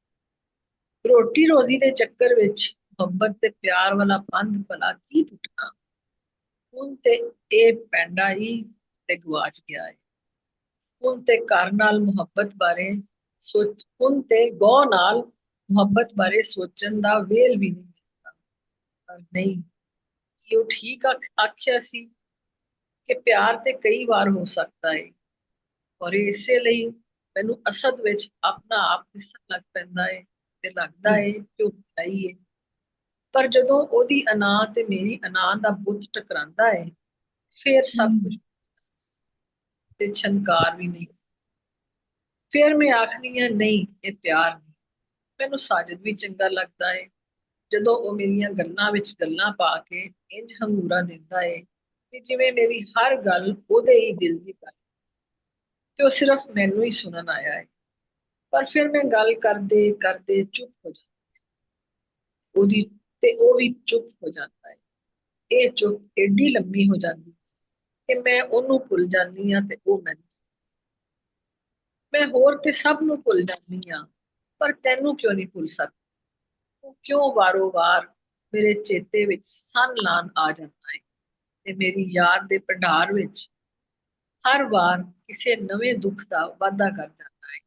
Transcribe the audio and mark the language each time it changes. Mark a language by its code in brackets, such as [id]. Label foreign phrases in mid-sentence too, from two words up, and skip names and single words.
[pa] روٹی روزی دے چکر وچ محبت تے پیار والا بند بلا کی ٹوٹنا، ہن تے اے پینڈا ہی تے گواچ گیا ہے۔ ہن تے گھر نال محبت بارے ہن تے گو نال محبت بارے سوچن دا ویل بھی نہیں ملتا۔ پر نہیں، یہ ٹھیک آکھیا سی کہ پیار تے کئی بار ہو سکتا ہے، اور اسے لئی مینوں اسد وچ اپنا آپ دسن لگ پیندا ہے تے لگدا ہے کہ بھائی ہے، پر جدوں او دی انا تے میری انا دا بت ٹکراندا ہے پھر سب کچھ تے چھنکار بھی نہیں۔ پھر میں آکھنی ہاں نہیں یہ پیار نہیں۔ مینوں ساجد بھی چنگا لگدا ہے جدوں او میریاں گلاں وچ گلاں پا کے انج ہنگورا دیندا ہے کہ جویں میری ہر گل او دے ہی دل دی گل کہ وہ صرف مینوں ہی سنن آیا ہے۔ پر پھر میں گل کردے چپ ہو جاتا، او بھی چپ ہو جاتا ہے۔ اے چپ ایڈی لمبی ہو جاتی کہ میں ਉਹਨੂੰ ਭੁੱਲ ਜਾਂਦੀ ਹਾਂ ਤੇ ਉਹ ਮੈਨੂੰ। ਮੈਂ ਹੋਰ ਤੇ ਸਭ ਨੂੰ ਭੁੱਲ ਜਾਂਦੀ ਹਾਂ, ਪਰ ਤੈਨੂੰ ਕਿਉਂ ਨਹੀਂ ਭੁੱਲ ਸਕਦੀ? ਤੂੰ ਕਿਉਂ ਵਾਰੋ-ਵਾਰ ਮੇਰੇ ਚੇਤੇ ਵਿੱਚ ਸੰਨ ਲਾਉਣ ਆ ਜਾਂਦਾ ਹੈ ਤੇ ਮੇਰੀ ਯਾਦ ਦੇ ਭੰਡਾਰ ਵਿੱਚ ਹਰ ਵਾਰ ਕਿਸੇ ਨਵੇਂ ਦੁੱਖ ਦਾ ਵਾਧਾ ਕਰ ਜਾਂਦਾ ਹੈ।